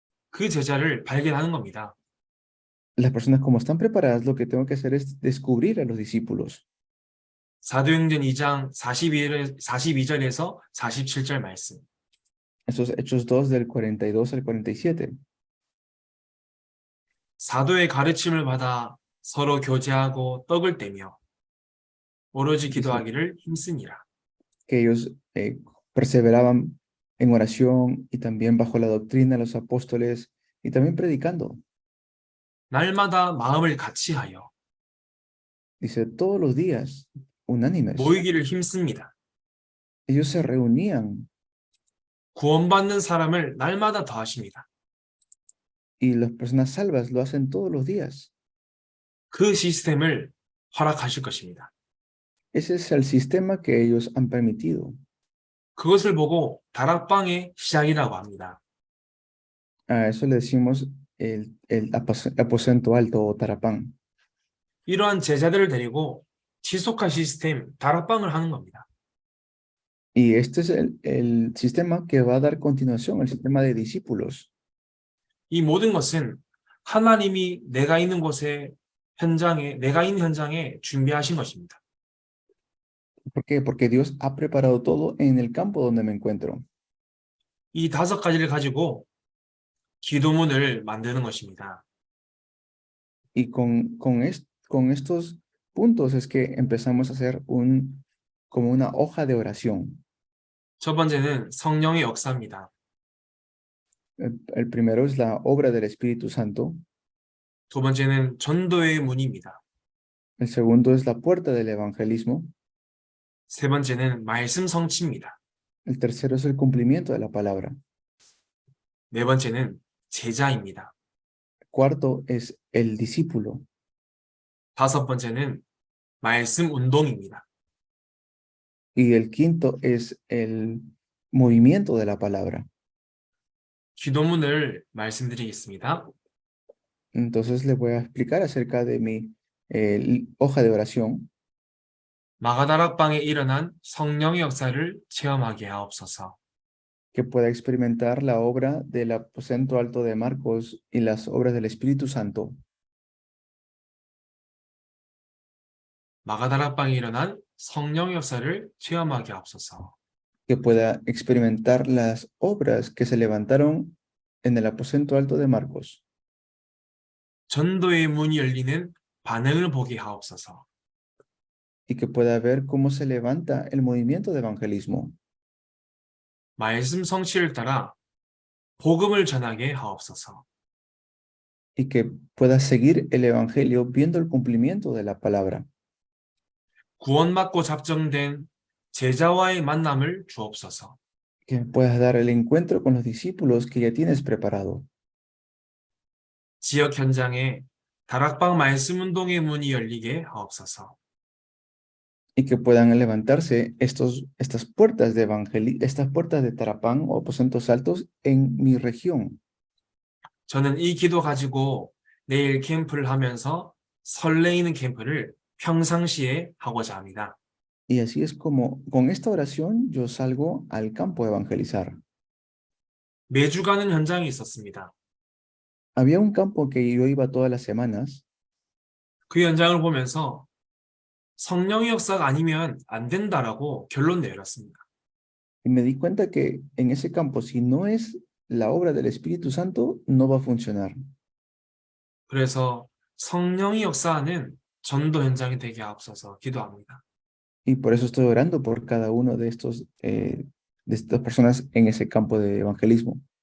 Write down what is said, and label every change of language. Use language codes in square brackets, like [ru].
[ko] 그 제자를 발견하는 겁니다. [es] Las personas como están preparadas, lo que tengo que hacer es descubrir a los discípulos. [ko] 사도행전 2장 42절에서 47절 말씀. [es] Esos Hechos 2 del 42 al 47. [ko] 사도의 가르침을 받아 서로 교제하고 떡을 떼며 오로지 기도하기를 힘쓰니라. [es] Que ellos perseveraban en oración y también bajo la doctrina de los apóstoles y también predicando. [ko] 날마다 마음을 같이하여 [es] Dice, todos los días, unánimes, [ko] 모이기를 힘씁니다. [es] ellos se reunían [ko] 구원받는 사람을 날마다 더하십니다. [es] y las personas salvas lo hacen todos los días. [ko] 그 시스템을 허락하실 것입니다. [es] Ese es el sistema que ellos han permitido. [ko] 그것을 보고 다락방의 시작이라고 합니다. [es] A eso le decimos el aposento alto o tarapán. [ko] 이러한 제자들을 데리고 지속화 시스템 다락방을 하는 겁니다. [es] Y este es el sistema que va a dar continuación, el sistema de discípulos. [ko] 이 모든 것은 하나님이 내가 있는 현장에 준비하신 것입니다. [es] ¿Por qué? Porque Dios ha preparado todo en el campo donde me encuentro. [ko] 이 5가지를 가지고 기도문을 만드는 것입니다. [es] Y con estos puntos es que empezamos a hacer como una hoja de oración. [ko] 첫 번째는 성령의 역사입니다. [es] El primero es la obra del Espíritu Santo. [ko] 두 번째는 전도의 문입니다. [es] El segundo es la puerta del evangelismo. [ko] 세 번째는 말씀 성취입니다. [es] El tercero es el cumplimiento de la palabra. [ko] 네 번째는 제자입니다. [es] El cuarto es el discípulo. [ko] 다섯 번째는 말씀 운동입니다. [es] Y el quinto es el movimiento de la palabra. [ko] 기도문을 말씀드리겠습니다. [es] Entonces le voy a explicar acerca de mi hoja de oración. [ko] 마가다락방에 일어난 성령의 역사를 체험하게 하옵소서. [es] Que pueda experimentar la obra del aposento alto de Marcos y las obras del Espíritu Santo. [ko] 마가다락방에 일어난 성령의 역사를 체험하게 하옵소서. [es] Que pueda experimentar las obras que se levantaron en el aposento alto de Marcos. [ko] 전도의 문이 열리는 반응을 보게 하옵소서. [es] Y que pueda ver cómo se levanta el movimiento de evangelismo. [ko] 말씀 성취를 따라 복음을 전하게 하옵소서. [es] Y que pueda seguir el evangelio viendo el cumplimiento de la palabra. [ko] 구원받고 작정된 제자와의 만남을 주옵소서. [es] Que puedas dar el encuentro con los discípulos que ya tienes preparado. [ko] 지역 현장에 다락방 말씀 운동의 문이 열리게 하옵소서. [es] Y que puedan levantarse estas puertas de Tarapán o aposentos altos en mi región. [ko] 저는 이 기도 가지고 내일 캠프를 하면서 설레이는 캠프를 평상시에 하고자 합니다. [es] Y así es como con esta oración yo salgo al campo a evangelizar. [ko] 매주 가는 현장이 있었습니다. [es] Había un campo que yo iba todas las semanas. [ko] 그 현장을 보면서 성령의 역사가 아니면 안 된다라고 결론 내렸습니다. [es] Y me di cuenta que en ese campo, si no es la obra del Espíritu Santo, no va a funcionar. [ko] 그래서 성령의 역사는 전도 현장이 되게 하옵소서 기도합니다. [es] Y por eso estoy orando por cada uno de estas personas en ese campo de evangelismo.